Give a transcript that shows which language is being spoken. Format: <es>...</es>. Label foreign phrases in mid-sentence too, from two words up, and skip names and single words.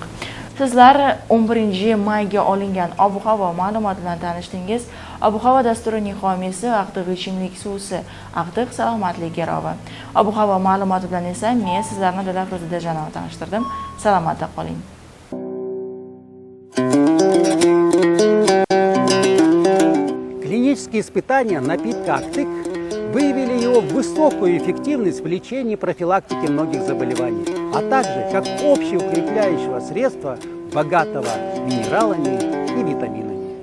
<uz>Sizlar 11 mayga olingan ob-havo ma'lumoti bilan tanishdingiz. Ob-havo dasturining homiysi Aqtiq ichimlik suvsi, Aqtiq salomatlik garovi. Ob-havo ma'lumoti bilan esa men sizlarni Dilafroza Dejanova tanishtirdim. Salomatda qoling.</uz> <ru>Клинические испытания напитка «Aqtiq» выявили его высокую эффективность в лечении и профилактике многих заболеваний, а также как общеукрепляющего средства, богатого минералами и витаминами.</ru>